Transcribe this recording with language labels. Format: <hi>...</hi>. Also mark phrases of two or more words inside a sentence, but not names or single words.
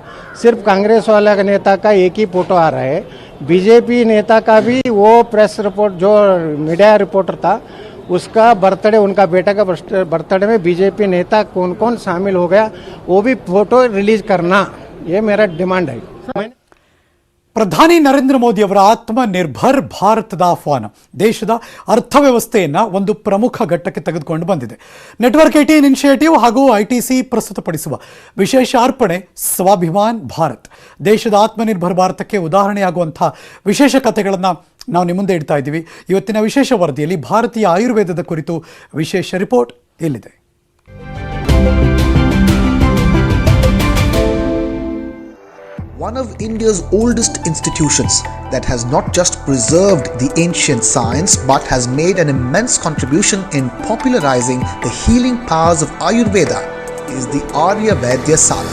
<hi>सिर्फ कांग्रेस वाला नेता का एक ही फोटो आ रहा है. बीजेपी नेता का भी वो</hi> <en>press report</en> <hi>जो</hi> <en>media reporter</en> <hi>था, उसका बर्थडे, उनका बेटा का बर्थडे में बीजेपी नेता कौन कौन शामिल हो गया, वो भी</hi> <en>photo release</en> <hi>करना, ये मेरा डिमांड है.</hi> <kn>ಪ್ರಧಾನಿ ನರೇಂದ್ರ ಮೋದಿ ಅವರ ಆತ್ಮನಿರ್ಭರ್ ಭಾರತದ ಆಹ್ವಾನ ದೇಶದ ಅರ್ಥವ್ಯವಸ್ಥೆಯನ್ನು ಒಂದು ಪ್ರಮುಖ ಘಟ್ಟಕ್ಕೆ ತೆಗೆದುಕೊಂಡು ಬಂದಿದೆ. ನೆಟ್ವರ್ಕ್ 18 ಇನಿಷಿಯೇಟಿವ್ ಹಾಗೂ ITC ಪ್ರಸ್ತುತಪಡಿಸುವ ವಿಶೇಷ ಅರ್ಪಣೆ ಸ್ವಾಭಿಮಾನ್ ಭಾರತ್. ದೇಶದ ಆತ್ಮನಿರ್ಭರ್ ಭಾರತಕ್ಕೆ ಉದಾಹರಣೆಯಾಗುವಂಥ ವಿಶೇಷ ಕಥೆಗಳನ್ನು ನಾವು ನಿಮ್ಮ ಮುಂದೆ ಇಡ್ತಾ ಇದ್ದೀವಿ. ಇವತ್ತಿನ ವಿಶೇಷ ವರದಿಯಲ್ಲಿ ಭಾರತೀಯ ಆಯುರ್ವೇದದ ಕುರಿತು ವಿಶೇಷ ರಿಪೋರ್ಟ್ ಇಲ್ಲಿದೆ.</kn> <en>One of India's oldest institutions that has not just preserved the ancient science but has made an immense contribution in popularizing the healing powers of Ayurveda is the Arya Vaidyasala.</en>